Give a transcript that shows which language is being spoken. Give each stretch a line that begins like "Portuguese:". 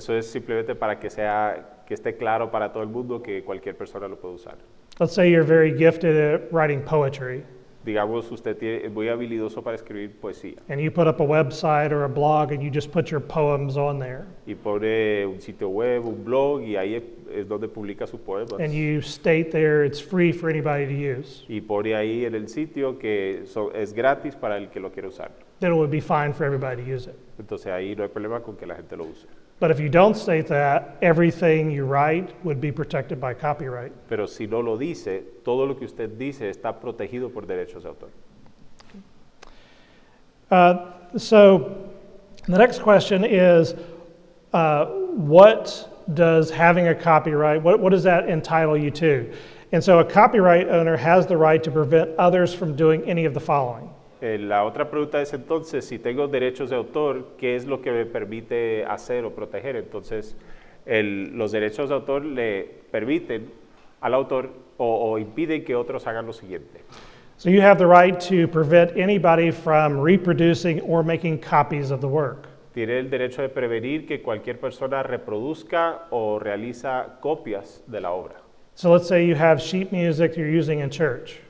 Spanish: Eso es simplemente para que esté claro para todo el mundo que cualquier persona lo puede usar.
English: Let's say you're very gifted at writing poetry,
Spanish: Digamos, usted es muy habilidoso para escribir poesía
English: and you put up a website or a blog and you just put your poems on there,
Spanish: y pone un sitio web, un blog y ahí es donde publica sus poemas.
English: and you state there it's free for anybody to use,
Spanish: Y pone ahí en el sitio que es gratis para el que lo quiera usar.
English: then it would be fine for everybody to use it.
Spanish: Entonces ahí no hay problema con que la gente lo use.
English: But if you don't state that, everything you write would be protected by copyright.
Spanish: Pero si no lo dice, todo lo que usted dice está protegido por derechos de autor.
English: So the next question is, what does having a copyright, what does that entitle you to? And so a copyright owner has the right to prevent others from doing any of the following.
Spanish: La otra pregunta es entonces, si tengo derechos de autor, ¿qué es lo que me permite hacer o proteger? Entonces, los derechos de autor le permiten al autor o impiden que otros hagan lo siguiente.
English: So you have the right to prevent anybody from reproducing or making copies of the work.
Spanish: Tiene el derecho de prevenir que cualquier persona reproduzca o realiza copias de la obra.
English: So let's say you have sheet music you're using in church.